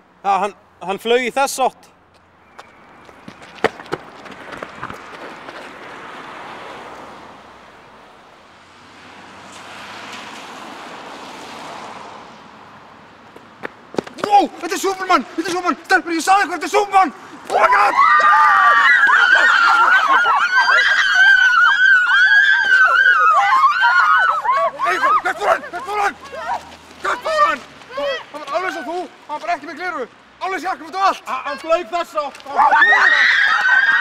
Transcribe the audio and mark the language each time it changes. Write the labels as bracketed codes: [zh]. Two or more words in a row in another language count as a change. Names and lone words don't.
[is] Já, hann flaug í þess átt. Wow, þetta er Superman! Þetta er Superman! Stelpur, ég sagði ykkur, þetta er Superman! [en] Oh my god! [is] Nei, hvert fór hann? Hvert fór hann? Hvert fór hann? Hann var alveg svo þú, hann var bara ekki með gleraugu. Alveg sjakkum út á allt. Hann flaug þess átt.